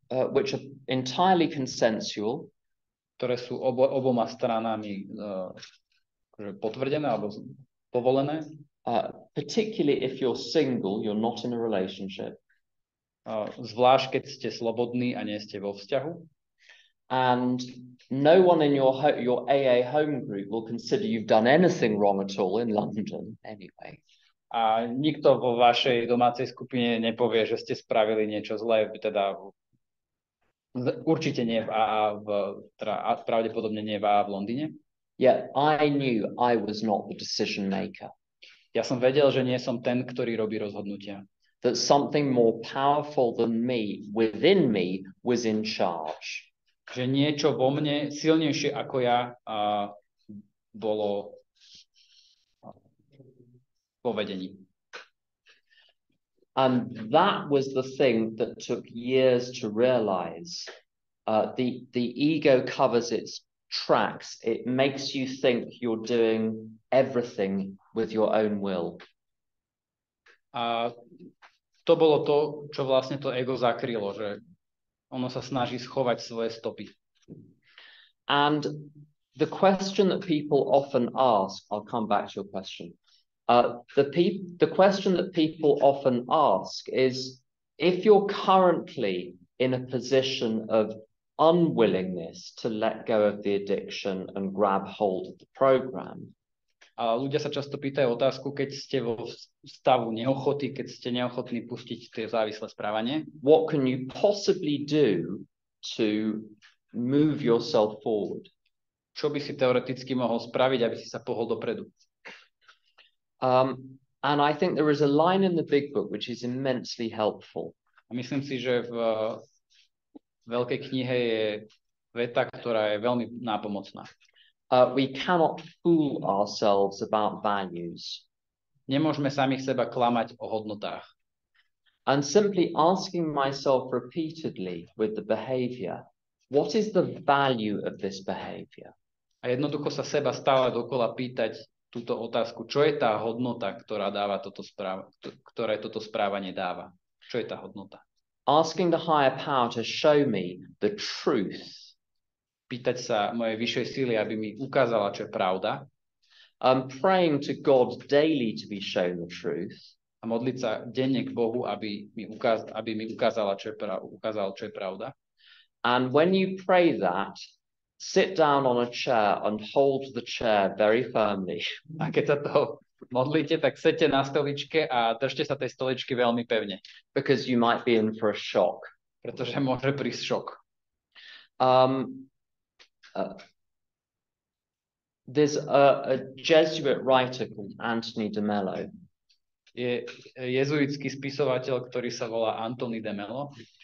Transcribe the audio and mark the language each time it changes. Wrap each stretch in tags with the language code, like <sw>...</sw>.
<en>Which are entirely consensual.</en> <sk>Ktoré sú oboma stranami potvrdené alebo povolené.</sk> <en>Particularly if you're single, you're not in a relationship.</en> <sk>Zvlášť, keď ste slobodní a nie ste vo vzťahu.</sk> <en>And no one in your AA home group will consider you've done anything wrong at all in London anyway.</en> <sk>A nikto vo vašej domácej skupine nepovie, že ste spravili niečo zlé, teda určite nie v AA, pravdepodobne nie v AA v Londýne.</sk> <en>Yet I knew I was not the decision maker.</en> <sk>Ja som vedel, že nie som ten, ktorý robí rozhodnutia.</sk> <en>That something more powerful than me, within me, was in charge.</en> <sk>Že niečo vo mne silnejšie ako ja bolo vo vedení.</sk> <en>And that was the thing that took years to realize. The ego covers its tracks. It makes you think you're doing everything with your own will.</en> <sk>A to bolo to, čo vlastne to ego zakrylo, že ono sa snaží schovať svoje stopy.</sk> <en>And the question that people often ask, I'll come back to your question. The question that people often ask is, if you're currently in a position of unwillingness to let go of the addiction and grab hold of the program.</en> <sk>A ľudia sa často pýtajú otázku, keď ste vo stavu neochoty, keď ste neochotní pustiť tie závislé správanie.</sk> <en>What can you possibly do to move yourself forward.</en> <sk>Čo by si teoreticky mohol spraviť, aby si sa pohol dopredu?</sk> <en>And I think there is a line in the big book which is immensely helpful.</en> <sk>A myslím si, že v veľkej knihe je veta, ktorá je veľmi nápomocná.</sk> <en>We cannot fool ourselves about values.</en> <sk>Nemôžeme samých seba klamať o hodnotách.</sk> <en>And simply asking myself repeatedly with the behavior, what is the value of this behavior?</en> <sk>A jednoducho sa seba stále dokola pýtať túto otázku, čo je tá hodnota, ktoré toto správanie dáva? Čo je tá hodnota?</sk> <en>Asking the higher power to show me the truth.</en> <sk>Pýtať sa mojej vyššej síly, aby mi ukázala, čo je pravda.</sk> <en>Praying to God daily to be shown the truth.</en> <sk>A modliť sa denne k Bohu, aby mi ukázala, čo je pravda.</sk> <en>And when you pray that, sit down on a chair and hold the chair very firmly.</en> <sk>A keď sa to modlíte, tak sedte na stoličke a držte sa tej stoličky veľmi pevne.</sk> <en>Because you might be in for a shock.</en> <sk>Pretože môže prísť šok.</sk> <en>There's a Jesuit writer called Anthony de Mello.</en> <sk>Je jezuitský spisovateľ, ktorý sa volá Anthony de Mello,</sk>